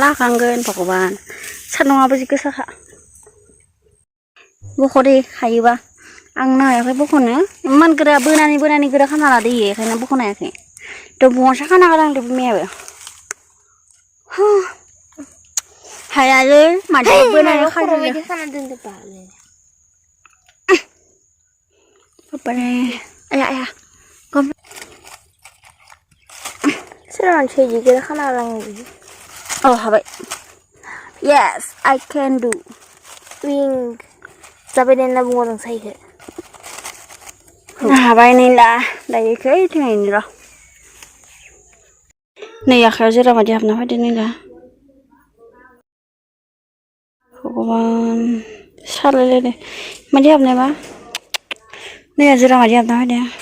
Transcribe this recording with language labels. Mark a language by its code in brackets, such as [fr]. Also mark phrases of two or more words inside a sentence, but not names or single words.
[brx] हाखांगोन भगबान सान्दुङाबो जि गोसाखा बख'दे हायोबा आं नायाखै बख'नो इमान गोरा बोनानै गोरा खाना लादो इयो बेखायनो बख'नो हायाखै दंफाङावसो खाना गालांदो बिमायाबो हायालै मादि बोनानै खाना बाबारे आया सोरनाव सेजि गोरा खाना गालाङो [en] oh हाबाय yes I can do [brx] विं जाबाय दे होनना बुङो नों साइखो हाबाय नै ला दायो खैथिंहायनो र' नै आखायाव जेरा बायदि हाबना फैदो नै ला भगबान सालायलायदो मादि हाबनाय बा नै जेरा बायदि हाबना फैदो